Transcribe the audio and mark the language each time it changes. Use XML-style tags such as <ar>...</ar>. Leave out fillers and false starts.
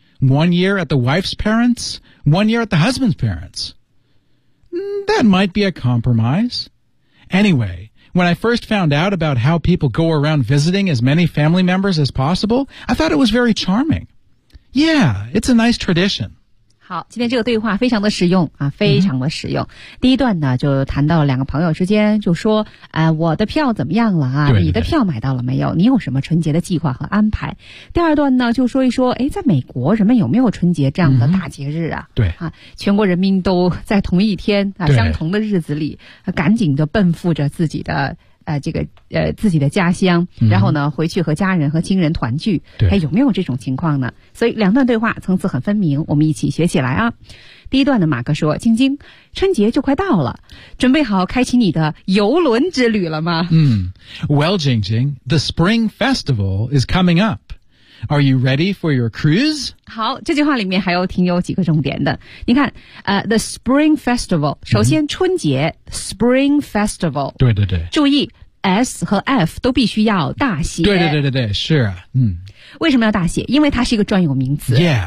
<en>1 year at the wife's parents, 1 year at the husband's parents. That might be a compromise. Anyway, when I first found out about how people go around visiting as many family members as possible, I thought it was very charming. Yeah, it's a nice tradition.</en> <zh>好，今天这个对话非常的实用啊，非常的实用。嗯、第一段呢，就谈到两个朋友之间，就说，我的票怎么样了啊？对对对，你的票买到了没有？你有什么春节的计划和安排？第二段呢，就说一说，哎，在美国人们有没有春节这样的大节日啊？嗯、对啊，全国人民都在同一天啊，相同的日子里，啊、赶紧的奔赴着自己的。自己的家乡，然后呢回去和家人和亲人团聚，还有没有这种情况呢？所以两段对话层次很分明，我们一起学起来啊。第一段的马哥说，晶晶，春节就快到了，准备好开启你的游轮之旅了吗？</zh> <en>Well, Jingjing, the spring festival is coming up. Are you ready for your cruise?</en> <zh>好，这句话里面还有挺有几个重点的。你看</zh> <en>the spring festival,</en> <zh>首先春节、</zh> <en>spring festival,</en> <zh>对对对，注意 S 和 F 都必须要大写。对对对对对，是啊，为什么要大写？因为它是一个专有名词。</zh>